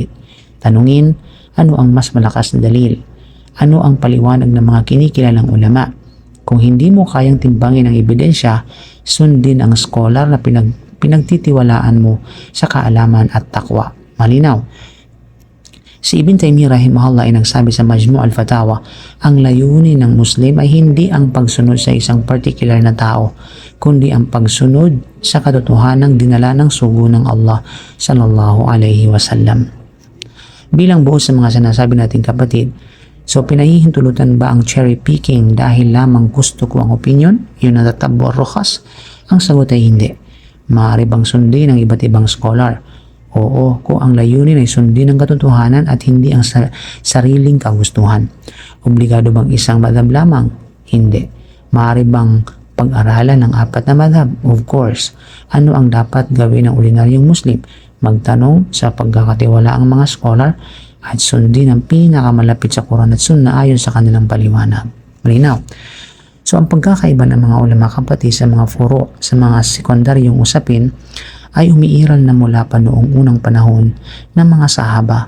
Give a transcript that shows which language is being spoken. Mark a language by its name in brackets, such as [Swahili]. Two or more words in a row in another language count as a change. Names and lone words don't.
[Filipino] Tanungin, ano ang mas malakas na dalil? Ano ang paliwanag ng mga kinikilalang ulama? Kung hindi mo kayang timbangin ang ebidensya, sundin ang scholar na pinagtitiwalaan mo sa kaalaman at takwa. Malinaw. Si Ibn Taymiyyah rahimahullah ay nagsabi sa Majmu' al-Fatawa, ang layunin ng Muslim ay hindi ang pagsunod sa isang particular na tao, kundi ang pagsunod sa katotohanang dinala ng sugo ng Allah [Arabic] صلى الله عليه وسلم. [Filipino] Bilang buo sa mga sinasabi nating kapatid, so pinahihintulutan ba ang [English] cherry picking [Filipino] dahil lamang gusto ko ang opinion? Yun ang tatabwa rojas? Ang sagot ay hindi. Maaari bang sundin ang iba't ibang scholar? Oo, kung ang layunin ay sundin ang katotohanan at hindi ang sariling kagustuhan. Obligado bang isang madhab lamang? Hindi. Maaari bang pag-aralan ng apat na madhab? [English] Of course. [Filipino] Ano ang dapat gawin ng ordinaryong Muslim? Magtanong sa pagkakatiwalaang mga scholar at sundin ang pinakamalapit sa Quran at Sunnah ayon sa kanilang paliwanag. Malinaw. So, ang pagkakaiba ng mga ulama kapatid sa mga furo, sa mga sekundaryong usapin, ay umiiral na mula pa noong unang panahon ng mga sahaba.